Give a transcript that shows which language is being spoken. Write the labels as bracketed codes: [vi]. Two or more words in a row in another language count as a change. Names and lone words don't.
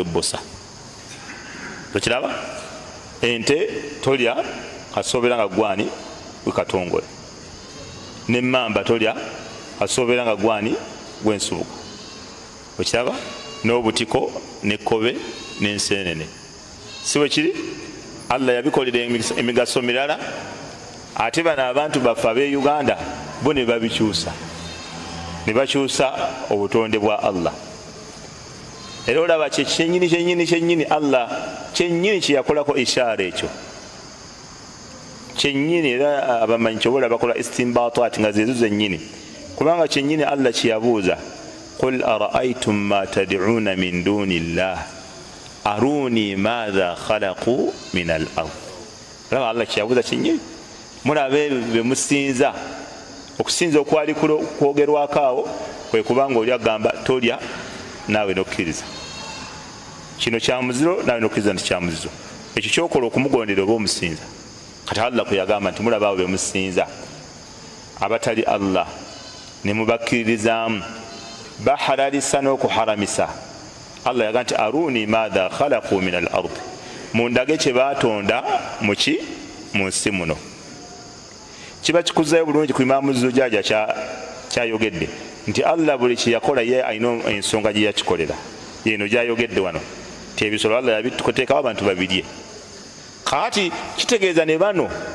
[lg] gwebbosa tokiraba ente tolya kasobera nga gwani gwekatongole nemmamba tolya kasobera nga gwani gwensubuka okiraba n'obutiko nekkobe n'ensenene siwe kiri Allah yabikolera emigaso mirala ate bano abantu baffe ab'e Uganda bo ne babikyusa ne bakyusa obutonde bwa Allah era olaba kyennyini Allah kyennyini kyeyakolako ishaara ekyo kyennyini era abamanyi kyobola bakola istimbatat nga zezo zennyini kubanga kyennyini Allah kyeyabuuza [ar] قل أرأيتم ما تدعون من دون الله أروني ماذا خلقوا من الأرض [lg] laba Allah kyeyabuuza kyennyini mulabe bemusinza okusinza okwali kwogerwako awo kwe kubanga oli agamba tolya naawe nokkiriza kino kya muziro naawe nokkiriza nti kya muziro ekyo kyokola okumugondera oba omusinza kati Allah kwe yagamba nti mulaba abo bemusinza abatali Allah ne mubakkiririzaamu bahalalisa n'okuharamisa Allah yagamba nti [ar] أروني ماذا خلقوا من الأرض [lg] mundage kye batonda muki mu nsi muno kiba kikuzayo bulungi ku Imam Zujaaja kyayogedde nti Allah buli kyeyakola ye alina ensonga gye yakikolera yeno gyayogedde wano ti ebisolo Allah yabituteekawo abantu babirye kati kitegeeza ne bano